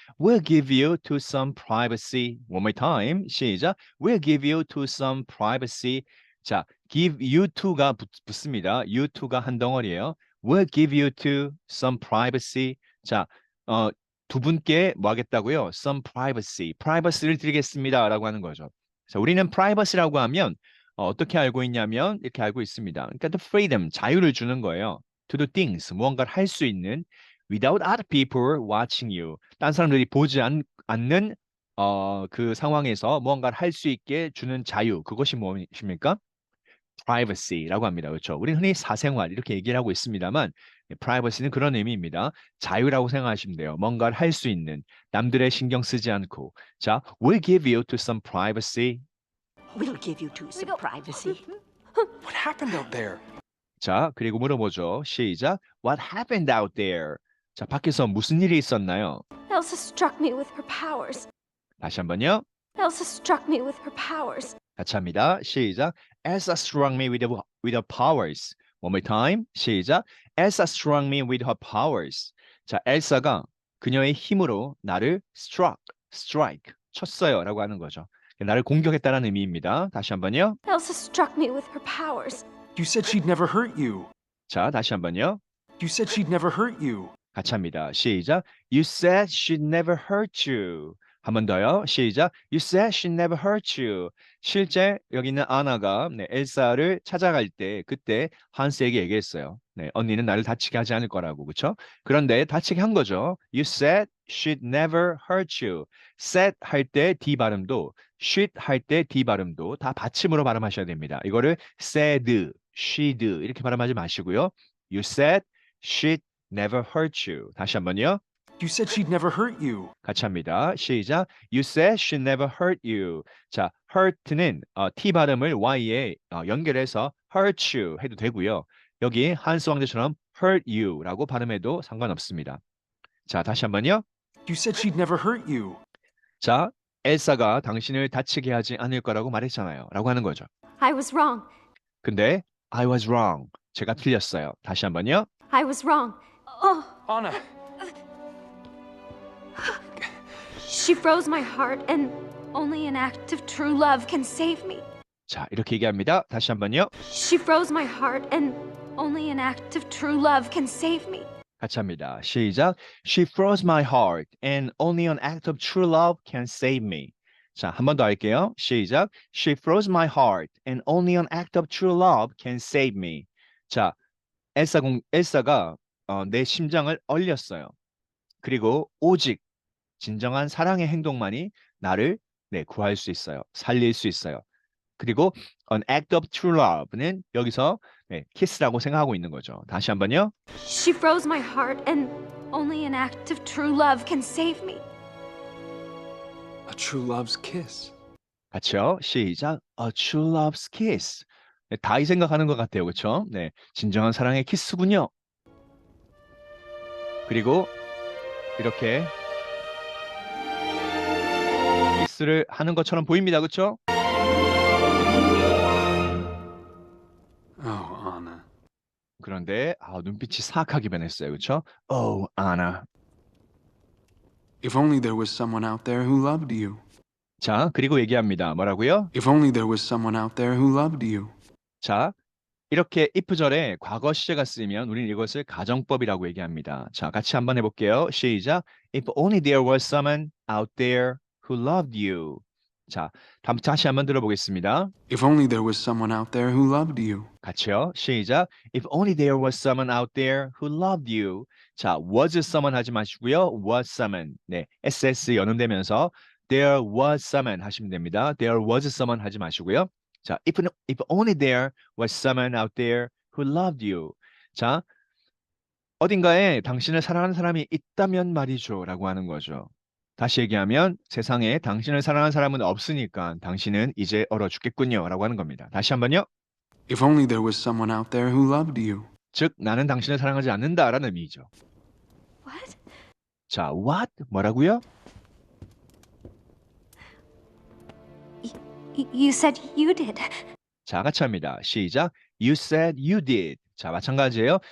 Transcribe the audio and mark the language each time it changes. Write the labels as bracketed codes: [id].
[en] We'll give you to some privacy. One more time. [ko] 시작. [en] We'll give you to some privacy. [ko] 자, give you to가 붙습니다. you to가 한 덩어리예요. [en] We'll give you to some privacy. [ko] 자, 두 분께 뭐 하겠다고요? [en] Some privacy. [ko] privacy를 드리겠습니다라고 하는 거죠. 자, 우리는 privacy라고 하면 어떻게 알고 있냐면 이렇게 알고 있습니다. 그러니까 [en] the freedom, [ko] 자유를 주는 거예요. [en] To do things, [ko] 무언가를 할 수 있는 [en] without other people watching you. [ko] 딴 사람들이 보지 않는 그 상황에서 무언가를 할 수 있게 주는 자유. 그것이 무엇입니까? privacy라고 합니다. 그렇죠? 우리는 흔히 사생활 이렇게 얘기를 하고 있습니다만 privacy는 그런 의미입니다. 자유라고 생각하시면 돼요. 뭔가를 할 수 있는 남들의 신경 쓰지 않고 자, [en] we'll give you to some privacy. We'll give you two some privacy. What happened out there? [ko] 자, 그리고 물어보죠. 시작. [en] What happened out there? [ko] 자, 밖에서 무슨 일이 있었나요? [en] Elsa struck me with her powers. [ko] 다시 한번요. [en] Elsa struck me with her powers. [ko] 같이 합니다. 시작. [en] Elsa struck me with her powers. One more time. [ko] 시작. [en] Elsa struck me with her powers. [ko] 자, 엘사가 그녀의 힘으로 나를 strike, 쳤어요라고 하는 거죠. 나를 공격했다는 의미입니다. 다시 한번요. [en] Elsa struck me with her powers. You said she'd never hurt you. [ko] 자, 다시 한번요. You said she'd never hurt you. 같이 합니다. 시작. [en] You said she'd never hurt you. [ko] 한 번 더요. 시작. [en] You said she'd never hurt you. [ko] 실제 여기 있는 아나가 엘사를 찾아갈 때 그때 한스에게 얘기했어요. 네, 언니는 나를 다치게 하지 않을 거라고. 그렇죠? 그런데 다치게 한 거죠. [en] You said she'd never hurt you. [ko] said 할 때 D 발음도 she'd 할 때 D 발음도 다 받침으로 발음하셔야 됩니다. 이거를 said, she'd 이렇게 발음하지 마시고요. [en] You said she'd never hurt you. [ko] 다시 한번요. [en] You said she'd never hurt you. [ko] 같이 합니다. 시작. [en] You said she never hurt you. [ko] 자, hurt는 T 발음을 Y에 연결해서 hurt you 해도 되고요. 여기 한스 왕자처럼 hurt you라고 발음해도 상관없습니다. 자, 다시 한번요. [en] You said she'd never hurt you. [ko] 자, 엘사가 당신을 다치게 하지 않을 거라고 말했잖아요. 라고 하는 거죠. [en] I was wrong. 근데 I was wrong. [ko] 제가 틀렸어요. 다시 한번요. [en] I was wrong. Oh, Anna, she froze my heart, and only an act of true love can save me. [ko] 자, 이렇게 얘기합니다. 다시 한번요. [en] She froze my heart, and only an act of true love can save me. [ko] 같이 합니다. 시작. [en] She froze my heart and only an act of true love can save me. [ko] 자, 한 번 더 할게요. 시작. [en] She froze my heart and only an act of true love can save me. [ko] 자, 엘사가 내 심장을 얼렸어요. 그리고 오직 진정한 사랑의 행동만이 나를 구할 수 있어요. 살릴 수 있어요. 그리고 an act of true love는 여기서 키스라고 생각하고 있는 거죠. 다시 한번요. [en] She froze my heart, and only an act of true love can save me. a true love's kiss. [ko] 같이요. 시작. [en] A true love's kiss. [ko] 네, 다 이 생각하는 것 같아요. 그렇죠? 네, 진정한 사랑의 키스군요. 그리고 이렇게 키스를 하는 것처럼 보입니다. 그렇죠? [en] Oh, Anna. [ko] 그런데 눈빛이 사악하게 변했어요. 그렇죠? Oh, Anna. [en] If only there was someone out there who loved you. [ko] 자, 그리고 얘기합니다. 뭐라고요? [en] If only there was someone out there who loved you. [ko] 자, 이렇게 if절에 과거 시제가 쓰이면 우리는 이것을 가정법이라고 얘기합니다. 자, 같이 한번 해볼게요. 시작. [en] If only there was someone out there who loved you. [ko] 자, 다시 한번 들어보겠습니다. [en] If only there was someone out there who loved you. [ko] 같이요. 시작. [en] If only there was someone out there who loved you. [ko] 자, was someone 하지 마시고요. was someone. 네, ss 연음되면서 [en] there was someone [ko] 하시면 됩니다. [en] There was someone [ko] 하지 마시고요. 자, [en] if only there was someone out there who loved you. [ko] 자, 어딘가에 당신을 사랑하는 사람이 있다면 말이죠. 라고 하는 거죠. 다시 얘기하면 세상에 당신을 사랑하는 사람은 없으니까 당신은 이제 얼어 죽겠군요. 라고 하는 겁니다. 다시 한번요. [en] If only there was someone out there who loved you. [ko] 즉, 나는 당신을 사랑하지 않는다라는 의미죠. [en] What? [ko] 자, what? 뭐라고요? [en] You said you did. [ko] 자, 같이 합니다. 시작. [en] You said you did. [ko] 자, 마찬가지예요.